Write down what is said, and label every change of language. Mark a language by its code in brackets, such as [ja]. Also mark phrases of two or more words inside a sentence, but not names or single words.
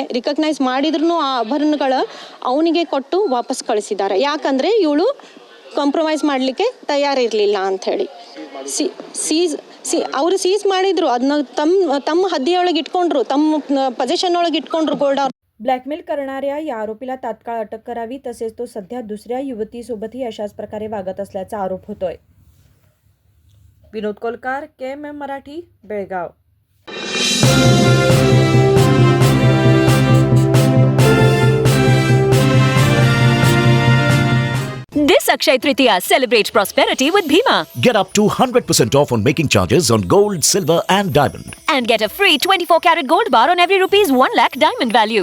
[kn] ರಿಕಗ್ನೈಸ್ ಮಾಡಿದ್ರೂ ಆ ಆಭರಣಗಳು ಅವನಿಗೆ ಕೊಟ್ಟು ವಾಪಸ್ ಕಳಿಸಿದ್ದಾರೆ. ಯಾಕಂದರೆ ಇವಳು ಕಾಂಪ್ರಮೈಸ್ ಮಾಡಲಿಕ್ಕೆ ತಯಾರಿರಲಿಲ್ಲ ಅಂಥೇಳಿ. ಅವರು ಸೀಸ್ ಮಾಡಿದ್ರು, ಅದನ್ನ ತಮ್ಮ ಹದ್ದಿಯೊಳಗೆ ಇಟ್ಕೊಂಡ್ರು, ತಮ್ಮ ಪೊಸಿಷನ್ ಒಳಗೆ इटಕೊಂಡ್ರು ಗೋಲ್ड. [mr] ब्लॅकमेल करणाऱ्या या आरोपीला तात्काळ अटक करावी, तसेच तो सध्या दुसऱ्या युवतीसोबतही अशाच प्रकारे वागत असल्याचा आरोप होतोय. विनोद कोलकार, KMM मराठी, बेळगाव. [en] This Akshaya Tritiya, celebrate prosperity with Bhima. Get up to 100% off on making charges on gold, silver and diamond. And get a free 24-karat gold bar on every ₹1 lakh diamond value.